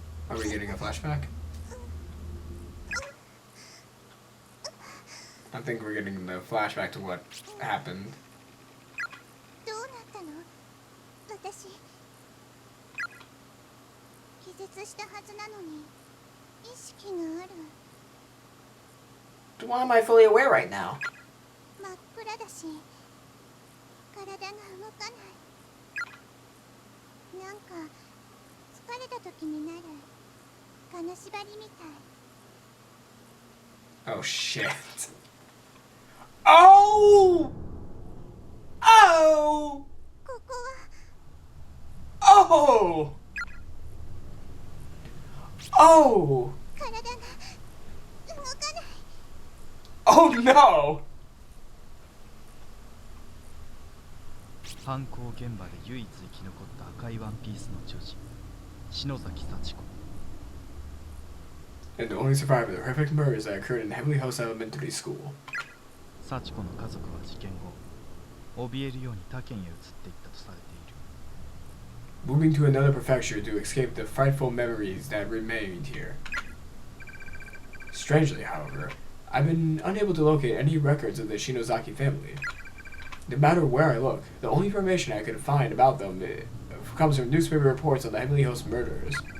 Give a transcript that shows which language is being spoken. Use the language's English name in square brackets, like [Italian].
[English] Are we getting a flashback? I think we're getting the flashback to what happened. [Japanese] どうなったの？私気絶したはずなのに意識がある。 [English] Why am I fully aware right now? [Japanese] 真っ暗だし体が動かない。なんか疲れた時になる金縛りみたい。 [English] Oh shit. Oh! Oh! [Japanese] ここは [English] Oh! Oh! [Japanese] 体が動かない。 [English] Oh no! [Japanese] 犯行現場で唯一生き残った赤いワンピースの女児篠崎幸子。 [English] And the only survivor of the horrific murders that occurred in Heavenly House Elementary School. [Japanese] 幸子の家族は事件後怯えるように他県へ移っていったとされている。 [English] Moving to another prefecture to escape the frightful memories that remained here. Strangely, however, I've been unable to locate any records of the Shinozaki family. No matter where I look, the only information I could find about them comes from newspaper reports on the Heavenly Host murders.